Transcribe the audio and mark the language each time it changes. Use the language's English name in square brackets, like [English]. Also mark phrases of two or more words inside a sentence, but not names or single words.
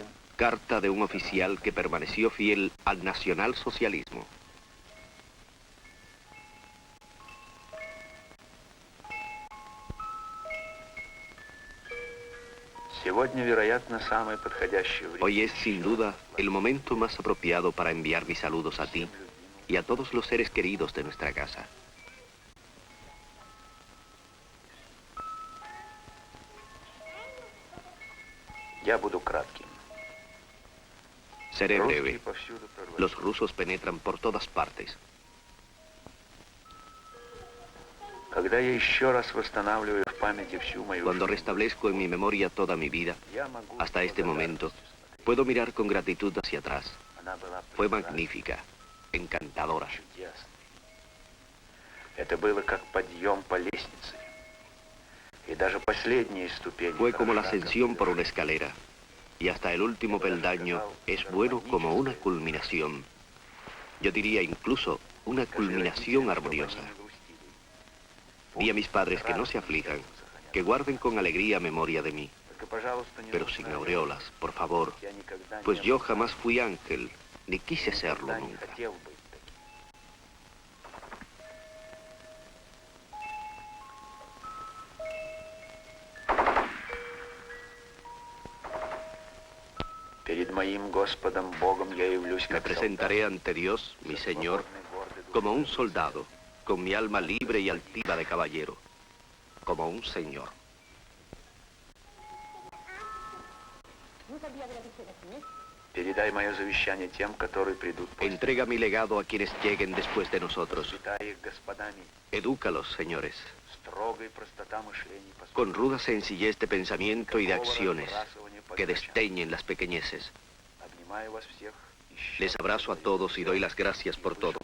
[Spanish] Carta de un oficial que permaneció fiel al nacionalsocialismo. [Russian] Сегодня, вероятно, самое подходящее время. [Spanish] Hoy es, sin duda, el momento más apropiado para enviar mis saludos a ti y a todos los seres queridos de nuestra casa. [Russian] Я буду кратким. [Spanish] Seré breve. Los rusos penetran por todas partes. [Russian] Когда я еще раз восстанавливаю в памяти всю мою [Spanish] Cuando [Russian] жизнь, [Spanish] restablezco en mi memoria toda mi vida, [Russian] я могу [Spanish] hasta este momento, [Russian] благодарность [Spanish] puedo mirar con gratitud hacia atrás. [Russian] Она была [Spanish] Fue [Russian] прекрасна, [Spanish] magnífica, encantadora. [Russian] чудесна. Это было как подъем по лестнице. И даже последние ступени [Spanish] Fue como la [Russian] хороша, как [Spanish] ascensión por una [Russian] завершение. [Spanish] escalera, y hasta el último peldaño es bueno como una culminación. Yo diría incluso una culminación armoniosa. Di a mis padres que no se aflijan, que guarden con alegría memoria de mí, pero sin aureolas, por favor, pues yo jamás fui ángel, ni quise serlo nunca. [Russian] Перед моим Господом Богом я явлюсь [Spanish] Me [Russian] как [Spanish] presentaré ante Dios, mi Señor, como un soldado, con mi alma libre y altiva de caballero, como un señor. [Russian] Передай мое завещание тем, которые придут после. [Spanish] Entrega mi legado a quienes lleguen después de nosotros. [Russian] Воспитай их господами, [Spanish] Edúcalos, señores, [Russian] строгой простота мышления, [Spanish] con ruda sencillez de pensamiento y de acciones, que desdeñen las pequeñeces. [Russian] Обнимаю вас всех. и [Spanish] Les abrazo a todos y doy las gracias por todo.